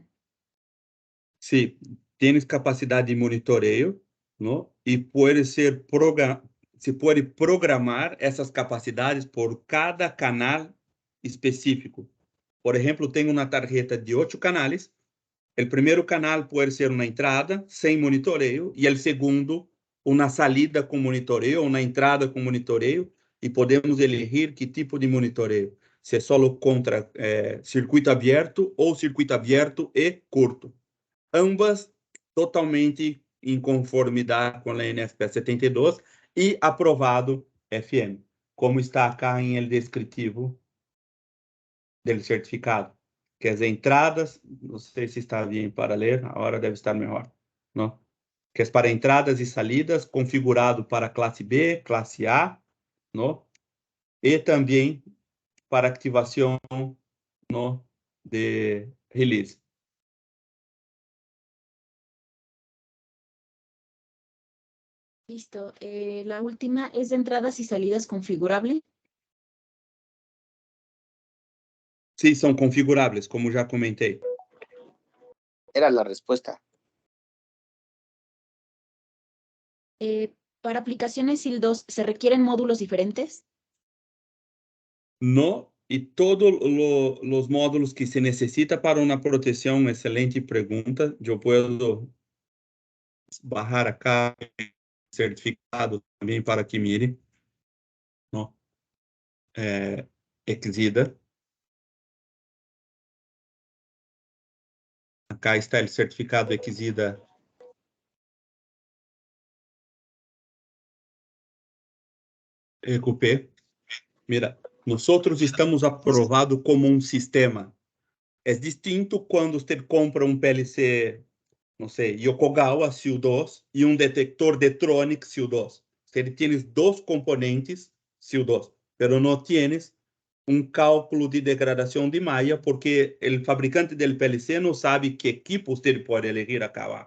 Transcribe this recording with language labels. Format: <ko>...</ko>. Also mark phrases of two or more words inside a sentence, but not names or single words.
<es>Sí, tienes capacidad de monitoreo, ¿no? Y puede ser se puede programar essas capacidades por cada canal específico. Por ejemplo, tengo una tarjeta de 8 canales.</es> <pt>El primeiro canal pode ser uma entrada sem monitoreio e o segundo uma salida com monitoreio, uma entrada com monitoreio, e podemos elegir que tipo de monitoreio, se é só contra circuito aberto ou circuito aberto e curto. Ambas totalmente em conformidade com a NFPA 72 e aprovado FM, como está acá em el descritivo do certificado. Que as entradas, não sei se está bem para ler, agora deve estar melhor, não? Que é para entradas e salidas, configurado para classe B, classe A, não? E também para ativação, não, de release.</pt> <es>Listo. La última es de entradas y salidas configurable.</es> <pt>Sim, são configuráveis, como já comentei.</pt> <es>Era la respuesta. Para aplicaciones SIL 2, ¿se requieren módulos diferentes? No,</es> <pt>e todos os módulos que se necessita para uma proteção, excelente pergunta. Eu posso barrar acá certificado também para</pt> <es>que mire. No. Exida.</es> <pt>Acá está o certificado Exida. EQP.</pt> <es>Mira,</es> <pt>nós estamos aprovados como um sistema. É distinto quando você compra um PLC, não sei, Yokogawa SIL2 e um detector Detronic SIL2. Você tem dois componentes SIL2, mas não tienes um cálculo de degradação de malha, porque o fabricante do PLC não sabe que equipo você pode elegir acabar.</pt>